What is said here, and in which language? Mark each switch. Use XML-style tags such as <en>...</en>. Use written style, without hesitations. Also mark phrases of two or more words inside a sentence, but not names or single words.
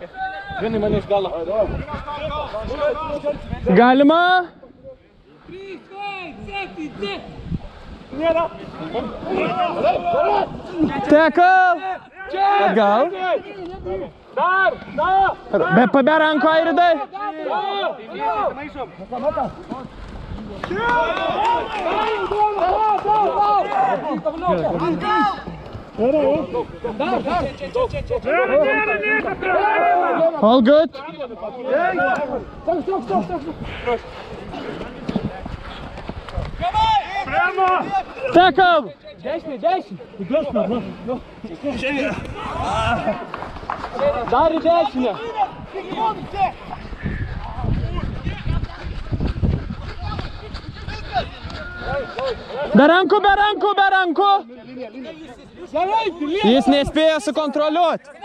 <lt>Galima? Tackle. Atgal. Be ranko, Airidai.</lt> <en>All good.</en> <lt>Tackle. Dar į dešinę. Be rankų. Jis nespėjo sukontroliuoti.</lt>